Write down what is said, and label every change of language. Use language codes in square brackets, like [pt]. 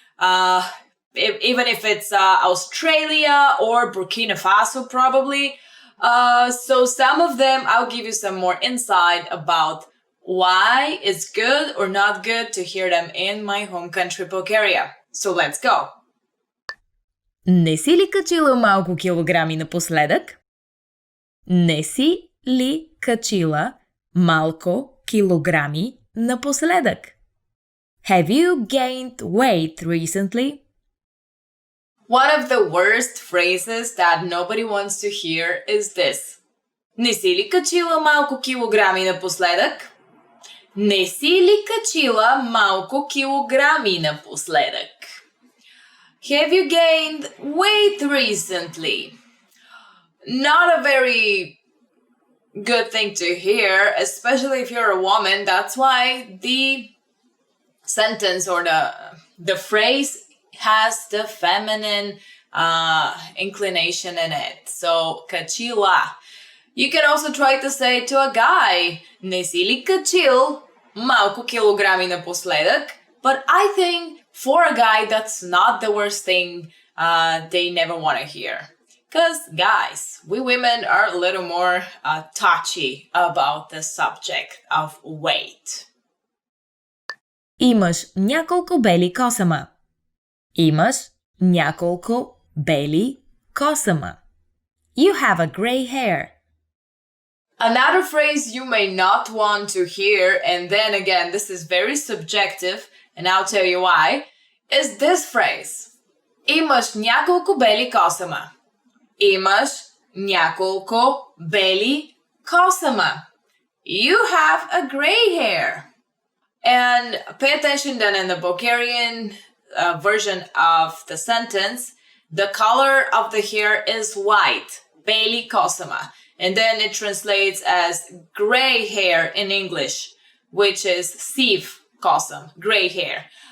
[en] Even if it's Australia or Burkina Faso, probably. So some of them, I'll give you some more insight about why it's good or not good to hear them in my home country, Bulgaria. So let's go. [bg] Не си ли качила малко килограми напоследък? Не си ли качила малко килограми напоследък? [en] Have you gained weight recently? One of the worst phrases that nobody wants to hear is this. [bg] Не си ли качила малко килограми напоследък? Не си ли качила малко килограми напоследък? [en] Have you gained weight recently? Not a very good thing to hear, especially if you're a woman. That's why the sentence or the phrase has the feminine inclination in it. So, качила. You can also try to say to a guy, [bg] не си ли качил малко килограми напоследък? [en] But I think for a guy, that's not the worst thing they never want to hear. Because guys, we women are a little more touchy about the subject of weight. [bg] Имаш няколко бели косама. Имаш няколко бели косама. [en] You have a gray hair. Another phrase you may not want to hear, and then again, this is very subjective, and I'll tell you why, is this phrase. [bg] Имаш няколко бели косама. Имаш няколко бели косама. [en] You have a gray hair. And pay attention that in the Bulgarian version of the sentence, the color of the hair is white, beli kosama. And then it translates as gray hair in English, which is siv kosam, gray hair.